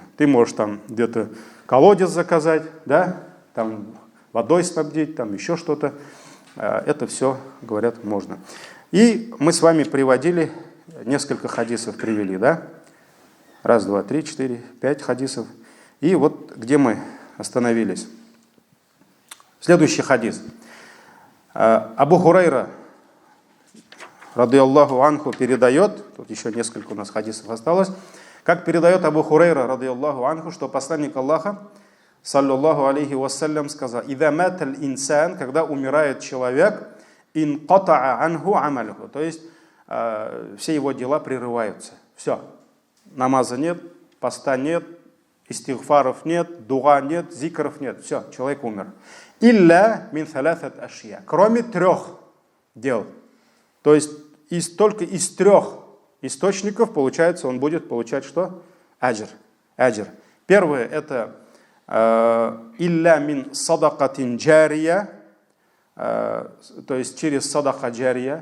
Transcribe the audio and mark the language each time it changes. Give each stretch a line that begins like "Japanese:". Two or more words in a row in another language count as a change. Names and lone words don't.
Russian: Ты можешь там где-то колодец заказать, да, там водой снабдить, там еще что-то. Это все, говорят, можно. И мы с вами приводили, несколько хадисов привели, да? 1, 2, 3, 4, 5 хадисов. И вот где мы остановились. Следующий хадис. Абу Хурайра,
Arabic: رضي الله عنه,
Russian: передает, тут еще несколько у нас хадисов осталось, как передает Абу Хурайра,
Arabic: رضي الله عنه,
Russian: что посланник Аллаха,
Arabic: صلى الله عليه وسلم,
Russian: сказал:
Arabic: «إذا مات الإنسان»,
Russian: когда умирает человек,
Arabic: انقطع عنه عمله,
Russian: то есть все его дела прерываются. Все. Намаза нет, поста нет, истигфаров нет, дуа нет, зикров нет. Все, человек умер.
Arabic: إلا من ثلاثة أشياء.
Russian: Кроме 3 дел. То есть только из 3 источников, получается, он будет получать что? Аджр. Аджр. Первое это
Arabic: إلا من صدقة جارية.
Russian: То есть через
Arabic: صدقة جارية.